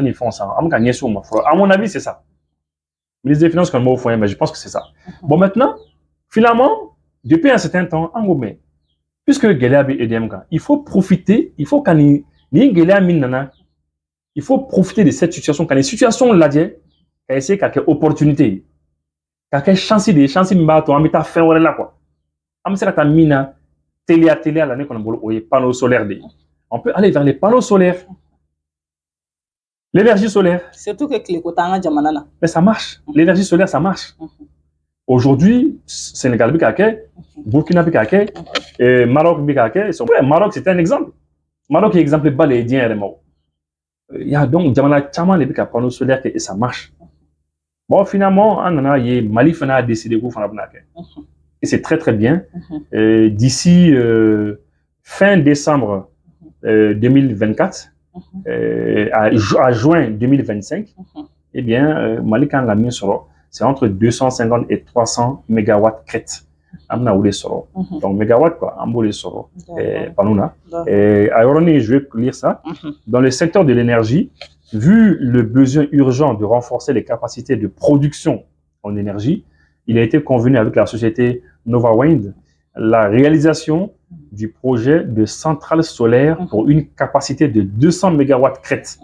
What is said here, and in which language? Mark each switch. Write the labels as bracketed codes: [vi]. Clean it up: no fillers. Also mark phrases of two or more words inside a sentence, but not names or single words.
[bm] ni fɛnw san an bɛ ka ɲɛsin o ma fɔlɔ [fr] à mon avis c'est ça ministre des finances [bm] kɔni b'o fɔ [fr] mais je pense que c'est ça bon maintenant finalement depuis un certain temps [bm] an ko [fr] mais puisque [bm] gɛlɛya bɛ EDM kan [fr] il faut profiter il faut [bm] ka nin gɛlɛya min nana [fr] il faut profiter de cette situation [bm] ka nin situation lajɛ ka essayer ka kɛ opportunité ye ka kɛ chance de ye chance min b'a to an bɛ taa fɛn wɛrɛ la quoi an bɛ se ka taa min na teliya la ne kɔni bolo o ye [fr] panneau solaire [bm] de ye [fr] on peut aller vers les panneaux solaires l'énergie solaire surtout que [bm] tileko t'an ka jamana na [fr] mais ça marche l'énergie solaire ça marche aujourd'hui Sénégal [bm] bɛ ka kɛ [fr] Burkina [bm] bɛ ka kɛ [fr] Maroc [bm] bɛ ka kɛ [fr] Maroc c'est un exemple Maroc est exemple [bm] ba de ye diɲɛ yɛrɛ ma [fr] il y a donc [bm] jamana caman de bɛ ka [fr] panneau solaire kɛ et ça marche bon finalement [bm] an nana ye [fr] Mali fana a décidé [bm] k'u fana bɛna kɛ [fr] et c'est très très bien d'ici fin décembre 2024 à juin 2025 eh bien [bm] Mali kan ka min sɔrɔ [fr] c'est entre 250 et 300 mégawatts crête an [bm] bɛna o de sɔrɔ [fr] donc mégawatt quoi [bm] an b'o de sɔrɔ [fr] panneau [bm] na a yɔrɔnin [fr] je vais lire ça dans le secteur de l'énergie vu le besoin urgent de renforcer les capacités de production en énergie il a été convenu avec la société Nova Wind la réalisation du projet de centrale solaire pour une capacité de 200 mégawatts crête.